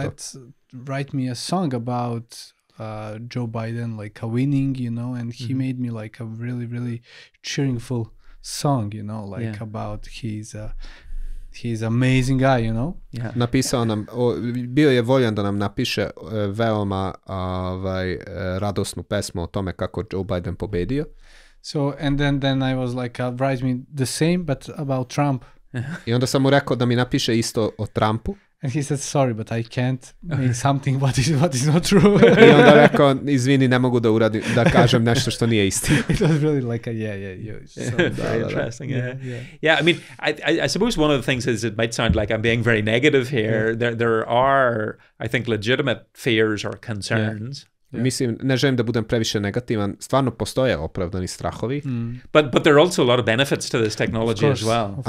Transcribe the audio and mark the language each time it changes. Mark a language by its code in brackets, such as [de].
[en] Let's write me a song about Joe Biden, like a winning, and he made me like a really, really cheerful song, about he's amazing guy, [sr] Napisao nam, bio je voljan da nam napiše veoma radosnu pesmu o tome kako Joe Biden pobedio. [en] So, and then I was like, write me the same, but about Trump. [sr] I onda sam mu rekao da mi napiše isto o Trumpu. [en] And he said, sorry, but I can't make something what is not true. [sr] I onda rekao, izvini, ne mogu da kažem nešto što nije istina. [en] It was really like very interesting. Yeah. I mean, I suppose one of the things is it might sound like I'm being very negative here. There are, I think, legitimate fears or concerns. [sr] Mislim, ne želim da budem previše negativan. Stvarno postoje opravdani strahovi. [en] But there are also a lot of benefits to this technology as well.